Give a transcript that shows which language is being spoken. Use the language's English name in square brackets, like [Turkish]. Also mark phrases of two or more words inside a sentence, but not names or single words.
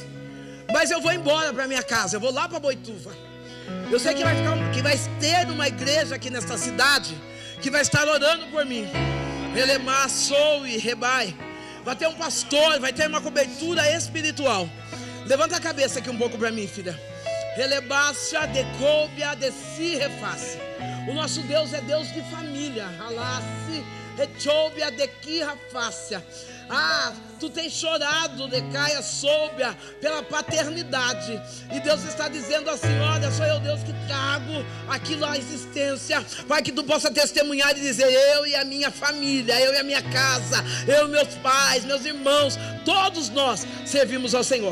[Portuguese] Mas eu vou embora para minha casa, eu vou lá para Boituva. Eu sei que vai ter uma igreja aqui nesta cidade que vai estar orando por mim. Relemar, sou e rebai. Vai ter um pastor, vai ter uma cobertura espiritual. Levanta a cabeça aqui um pouco para mim, filha. Relebácia, decóbia, desi, reface. O nosso Deus é Deus de família. Alasse, retchóbia, dequi, rafácia. Ah, tu tens chorado, decaia, soubia, pela paternidade. E Deus está dizendo assim: olha, sou eu Deus que trago aquilo à existência, para que tu possa testemunhar e dizer: eu e a minha família, eu e a minha casa, eu e meus pais, meus irmãos, todos nós servimos ao Senhor.